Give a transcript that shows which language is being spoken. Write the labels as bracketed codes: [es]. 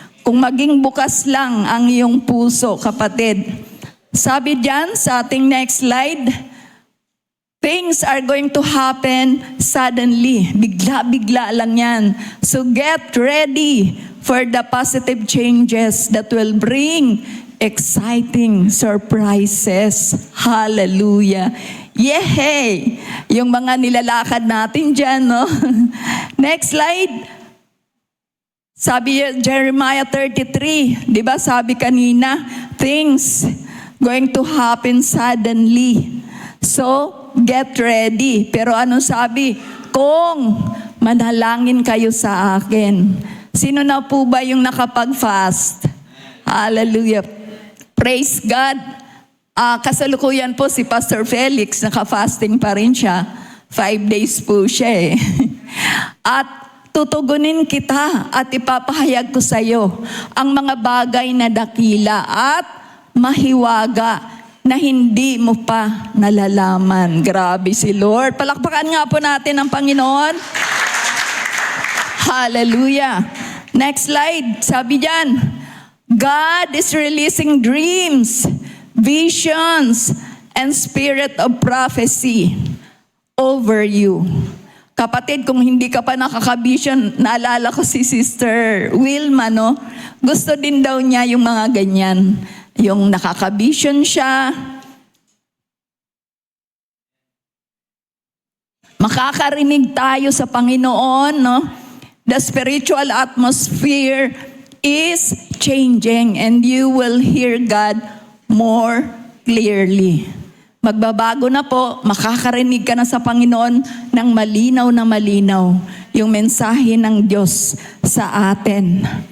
[tl] Kung maging bukas lang ang iyong puso, kapatid. Sabi diyan sa ating [en] next slide, things are going to happen suddenly. [tl] Bigla-bigla lang yan. [en] So get ready for the positive changes that will bring exciting surprises. Hallelujah. Yehey! [tl] Yung mga nilalakad natin dyan, no? [en] Next slide. [tl] Sabi Jeremiah 33, di ba sabi kanina, [en] things going to happen suddenly. So, get ready. [tl] Pero ano sabi? Kung manalangin kayo sa akin. Sino na po ba yung nakapag-fast? Hallelujah. [en] Praise God. [tl] Kasalukuyan po si Pastor Felix, naka-fasting pa rin siya. 5 days po siya eh. At tutugunin kita at ipapahayag ko sa iyo ang mga bagay na dakila at mahiwaga na hindi mo pa nalalaman. Grabe si Lord. Palakpakan nga po natin ang Panginoon. [en] Hallelujah. Next slide. [tl] Sabi diyan, [en] God is releasing dreams, visions, and spirit of prophecy over you. [tl] Kapatid, kung hindi ka pa nakaka-vision, naalala ko si Sister Wilma, no? Gusto din daw niya yung mga ganyan. Yung nakaka-vision siya. Makakarinig tayo sa Panginoon, no? [en] The spiritual atmosphere is changing and you will hear God more clearly. [tl] Magbabago na po, makakarinig ka na sa Panginoon ng malinaw na malinaw yung mensahe ng Diyos sa atin.